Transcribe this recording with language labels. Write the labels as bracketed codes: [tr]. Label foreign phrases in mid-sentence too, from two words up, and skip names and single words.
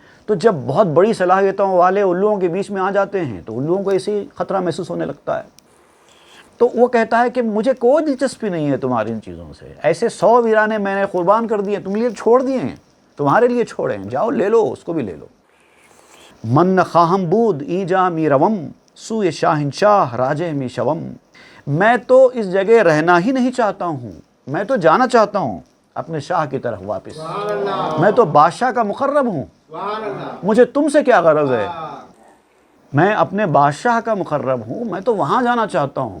[ur] تو جب بہت بڑی صلاحیتوں والے الوؤں کے بیچ میں آ جاتے ہیں تو الوؤں کو ایسی خطرہ محسوس ہونے لگتا ہے۔ تو وہ کہتا ہے کہ مجھے کوئی دلچسپی نہیں ہے تمہاری ان چیزوں سے، ایسے 100 ویرانے میں نے قربان کر دیے، تم لیے چھوڑ دیے ہیں، تمہارے لیے چھوڑے ہیں، جاؤ لے لو، اس کو بھی لے لو۔ [fa] من نخواہم بود ایجا می روم سوئے شاہنشاہ راجہ می شوم۔ [ur] میں تو اس جگہ رہنا ہی نہیں چاہتا ہوں، میں تو جانا چاہتا ہوں اپنے شاہ کی طرف واپس۔ میں تو بادشاہ کا مقرب ہوں، مجھے تم سے کیا غرض ہے، میں اپنے بادشاہ کا مقرب ہوں، میں تو وہاں جانا چاہتا ہوں۔